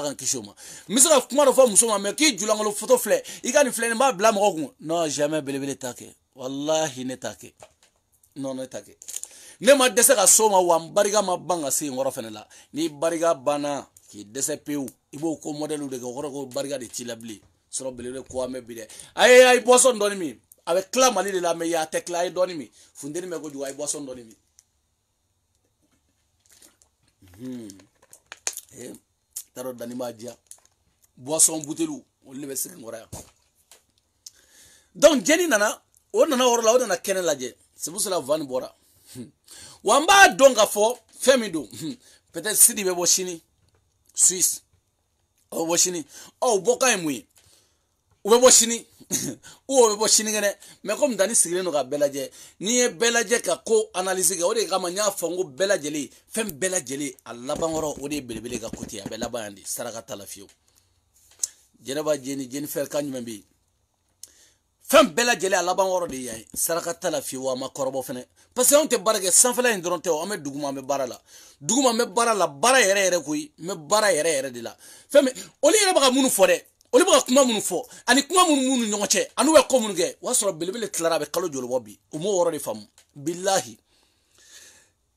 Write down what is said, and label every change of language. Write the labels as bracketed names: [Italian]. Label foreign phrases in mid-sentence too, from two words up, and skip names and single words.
[Bambara] ka n kisi o ma n bɛ se ka kuma dɔ fɔ muso ma mais k'i julankolon photo filɛ i ka nin filɛ nin b'a bila mɔgɔ kun [French] non jamais [Bambara] belebele t'a kɛ wallahi ne t'a kɛ non ne t'a kɛ ne ma dɛsɛ ka so ma wa n barika ma ban ka se yen yɔrɔ fɛnɛ la ni barika banna k'i dɛsɛ pewu i b'o ko modèle de kɛ o kɔrɔ ko barika de t'i la bilen sɔrɔ belebele ko an bɛ bi dɛ a ye boisson dɔɔni min a bɛ tila Mali de la mais a tɛ tila a ye dɔɔni min funteni bɛ kojugu a ye boisson dɔɔni min t'a dɔn Dani b'a diya [French] boisson bouteille [Bambara] olu de bɛ sigi n kɔrɔ yan donc jeni nana o nana yɔrɔ la o nana kɛnɛ lajɛ [French] c'est pour cela [Bambara] Van bɔra wa n b'a dɔn k'a fɔ fɛn min don peut-être Sidi bɛ bɔ sini Suisse o bɛ bɔ sini ɔ o bɔkan ye mun ye u bɛ bɔ sini o bɛ bɔ sini kɛnɛ [French] mais comme [Bambara] Dani sigilen don ka bɛɛ lajɛ n'i ye bɛɛ lajɛ ka ko analyse kɛ o de kama n y'a fɔ n ko bɛɛ lajɛlen fɛn bɛɛ lajɛlen a laban yɔrɔ o de ye belebele ka côté a bɛ laban yan de saraka t'a la fiyewu Jɛnɛba Jennifer kan jumɛn bɛ yen fɛn bɛɛ lajɛlen a laban yɔrɔ de ye yan ye saraka t'a la fiyewu a ma kɔrɔbɔ fɛnɛ [French] parce que [Bambara] anw tɛ baara kɛ sanfɛla in dɔrɔn tɛ o an bɛ duguma an bɛ baara la duguma an bɛ baara la baara yɛrɛ yɛrɛ koyi n bɛ baara yɛrɛ yɛrɛ de la fɛn min olu yɛrɛ bɛ ka minnu fɔ dɛ olu bɛ ka kuma minnu fɔ ani kuma minnu ni ɲɔgɔn cɛ ani u bɛ ko minnu kɛ o y'a sɔrɔ belebele tilara a bɛ kalo joli bɔ bi u m'o yɔrɔ de faamu bilahi